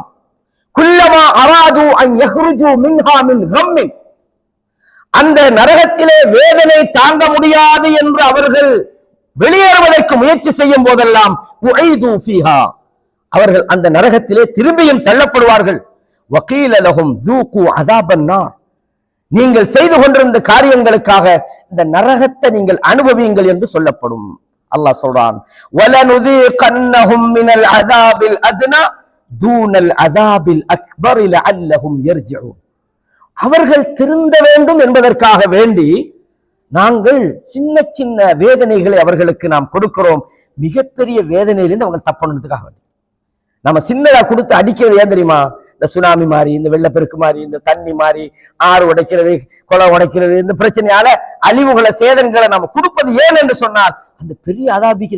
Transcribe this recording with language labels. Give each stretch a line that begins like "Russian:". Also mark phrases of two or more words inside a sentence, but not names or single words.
Arabic: كلما أرادوا أن يخرجوا منها من غم,
Tamil: அந்த நரகத்திலே வேதனை தாங்க முடியாது என்று அவர்கள் வெளியேறுவதற்கு முயற்சி செய்யும் போதெல்லாம்
Arabic: أعيدوا فيها,
Tamil: அவர்கள் அந்த நரகத்திலே திரும்பியும் தள்ளப்படுவார்கள்.
Arabic: وقيل لهم ذوقوا عذاب النار,
Tamil: நீங்கள் செய்து கொண்டிருந்த காரியங்களுக்காக இந்த நரகத்தை நீங்கள் அனுபவியுங்கள் என்று சொல்லப்படும். அல்லாஹ் சொல்றான்,
Arabic: وَلَنُذِيقَنَّهُمْ مِنَ الْعَذَابِ الْأَدْنَى دُونَ الْعَذَابِ الْأَكْبَرِ لَعَلَّهُمْ يَرْجِعُونَ,
Tamil: அவர்கள் திருந்த வேண்டும் என்பதற்காக வேண்டி நாங்கள் சின்ன சின்ன வேதனைகளை அவர்களுக்கு நாம் கொடுக்கிறோம். மிகப்பெரிய வேதனையிலிருந்து அவங்க தப்பணுன்றதுக்காக வேண்டி நம்ம சின்னதா கொடுத்து அடிக்கிறது ஏன் தெரியுமா? இந்த சுனாமி மாதிரி, இந்த வெள்ளப்பெருக்கு மாதிரி, இந்த தண்ணி மாதிரி, ஆறு உடைக்கிறது, குளம் உடைக்கிறது, இந்த பிரச்சனையால அழிவுகளை சேதங்களை நம்ம கொடுப்பது ஏன் என்று சொன்னால் அந்த பெரிய அதாபிக்கிறது.